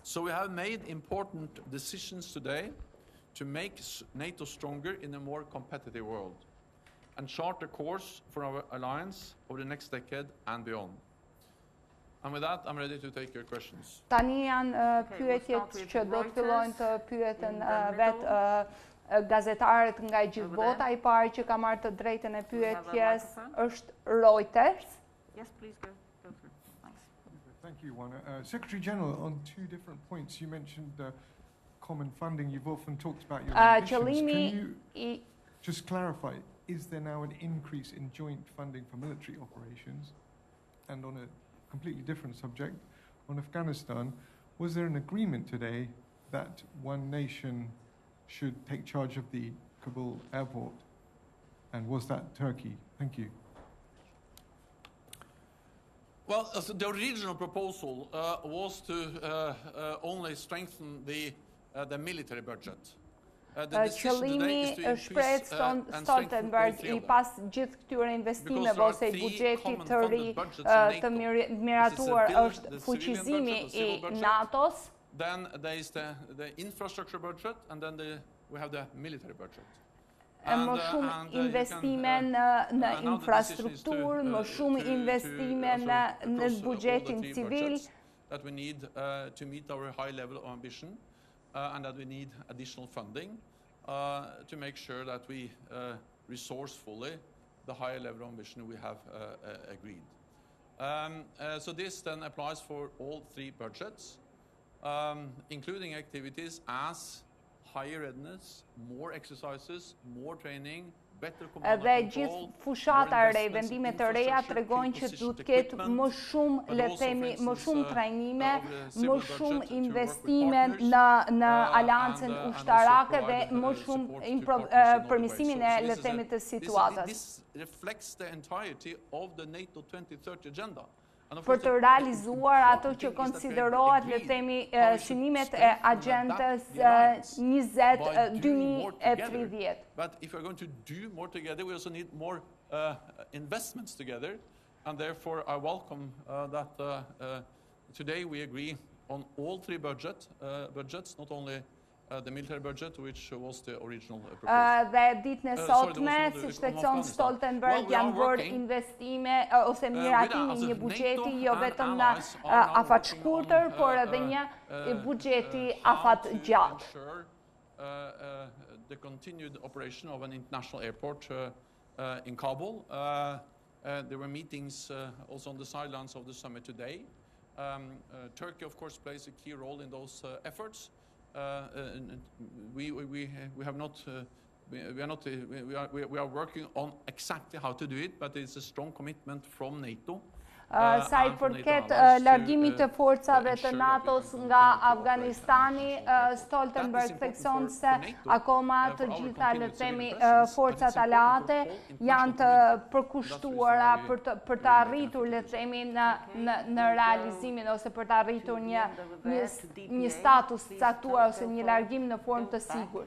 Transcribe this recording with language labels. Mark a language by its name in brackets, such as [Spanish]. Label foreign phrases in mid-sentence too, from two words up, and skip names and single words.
[English] So we have made important decisions today to make NATO stronger in a more competitive world and chart a course for our alliance over the next decade and beyond. And with that, I'm ready to take your questions. [Albanian] Tani janë pyetjet që do të fillojnë të pyeten vetë gazetarët nga gjithë bota. I parë që ka marrë të drejtën e pyetjes është Reuters. [English] Yes, please go through. Thanks. Thank you, Juana. Secretary General, on two different points, you mentioned common funding. You've often talked about your ambitions. Can you just clarify, is there now an increase in joint funding for military operations? And on a completely different subject, on Afghanistan, was there an agreement today that one nation should take charge of the Kabul airport? And was that Turkey? Thank you. Well, the original proposal was to only strengthen the military budget. [Albanian] Qëllimi shprehjet Stoltenberg I pas gjithë këtyre investimeve ose I buxhetit të ri të miratuar është fuqizimi I NATO-s. [English] Then there is the infrastructure budget and then we have the military budget. [Albanian] Më shumë investime në infrastrukturë, më shumë investime në buxhetin civil. [English] That we need to meet our high level of ambition and that we need additional funding to make sure that we resource fully the higher level of ambition we have agreed. So this then applies for all three budgets, including activities as higher readiness, more exercises, more training, better command and [Albanian] Dhe [English] control. [Albanian] gjithë fushata e re, vendimet të reja tregojnë që duhet të ketë më shumë, le të themi, më shumë trajnime, më shumë investime në aleancën ushtarake dhe më shumë përmirësimin e le të themi të situatës. [English] This reflects the entirety of the NATO 2030 agenda. [Albanian] Për të realizuar ato që konsiderohet le të themi synimet e agjendës 2030. [English] But if we're going to do more together, we also need more investments together, and therefore I welcome that today we agree on all three budgets, not only the military budget, which was the original proposal. [Albanian] Dhe ditën e sotme, si shtekson Stoltenberg, janë bërë investime ose miratimi një buxheti jo vetëm në afat shkurtër, por edhe një buxheti afat gjatë. [English] The continued operation of an international airport in Kabul. There were meetings also on the sidelines of the summit today. Turkey, of course, plays a key role in those efforts. We are working on exactly how to do it, but it's a strong commitment from NATO. [Albanian] Sa I përket largimit të forcave të NATO-s nga Afganistani, Stoltenberg thekson se akoma të gjitha le të themi forcat aleate janë të përkushtuara për të arritur le të themi në realizimin ose për të arritur një status caktuar ose një largim në formë të sigurt.